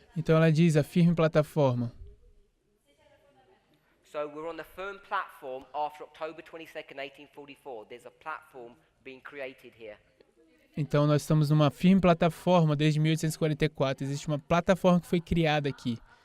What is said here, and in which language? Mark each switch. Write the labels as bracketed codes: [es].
[pt] Então ela diz a firme plataforma. [en] So we're on the firm platform after October 22nd, 1844. There's a platform being created here. [pt] Então nós estamos numa firme plataforma desde 1844. Existe uma plataforma que foi criada aqui.